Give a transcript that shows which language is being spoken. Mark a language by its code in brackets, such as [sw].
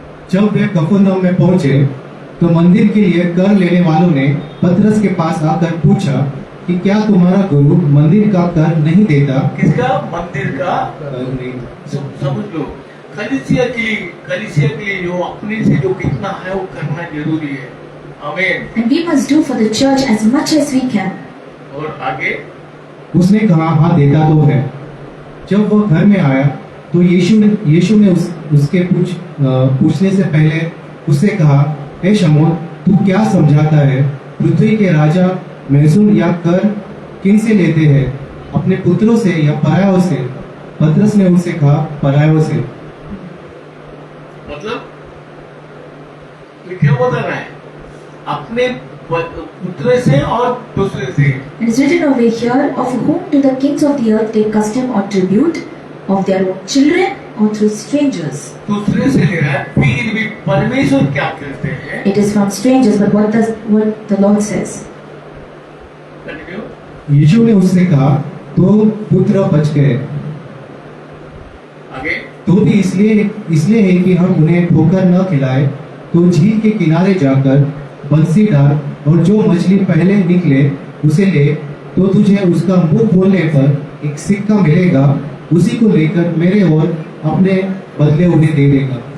[hi] जब वे कफरनहूम में पहुंचे तो मंदिर के लिए कर लेने वालों ने पतरस के पास आकर पूछा कि क्या तुम्हारा गुरु मंदिर का कर नहीं देता? किसका? मंदिर का। कर नहीं। समझ लो कलीसिया के लिए जो अपने से जो कितना है वो करना जरूरी है। आमीन। [en] And we must do for the church as much as we can. [hi] और आगे उसने कहा, हाँ देता तो है। जब वह घर में आया तो यीशु ने उसके पूछने से पहले उससे कहा, हे शमौन, तू क्या समझाता है? पृथ्वी के राजा महसूल या कर किन से लेते हैं, अपने पुत्रों से या परायों से? पतरस ने उससे कहा, परायों से। मतलब क्या बता रहा है? अपने पुत्र से और दूसरे से। [en] It is written over here, of whom do the kings of the earth take custom or tribute? Of their own children or through strangers? [hi] दूसरे से ले रहा है। फिर भी परमेश्वर क्या कहते हैं? [en] It is from strangers, but what the Lord says? Continue। [hi] यीशु ने उससे कहा, तो पुत्र बच गए। आगे तो भी इसलिए है कि हम उन्हें ठोकर न खिलाए, तो झील के किनारे जाकर बंसी डाल और जो मछली पहले निकले उसे ले, तो तुझे उसका मुंह खोलने पर एक सिक्का मिलेगा, उसी को लेकर मेरे और अपने बदले उन्हें दे देगा।